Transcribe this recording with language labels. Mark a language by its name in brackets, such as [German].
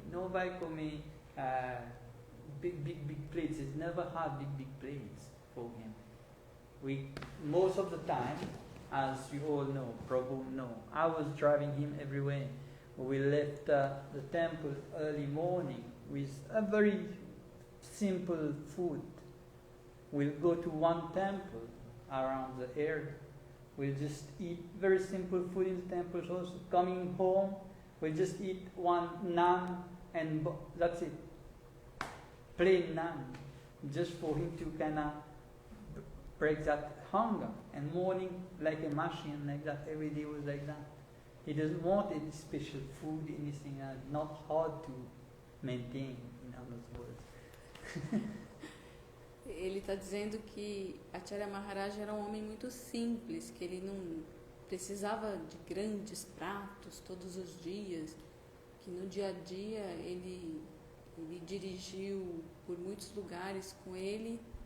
[Portuguese] Não vai comer [English] big plates. It's never had big plates for him. Most of the time, as you all know, Prabhu know, I was driving him everywhere. We left the temple early morning with a very simple food. We'll go to one temple around the area. We'll just eat very simple food in the temples also. Coming home, we'll just eat one naan and that's it. Plain naan. Just for him to kind of break that hunger. And morning, like a machine, like that. Every day was like that. He doesn't want any special food, anything. Not hard to maintain, in other words. [Portuguese] Ele está dizendo que Acharya Maharaj era um homem muito simples, que ele não precisava de grandes pratos todos os dias, que no dia a dia ele dirigiu por muitos lugares com ele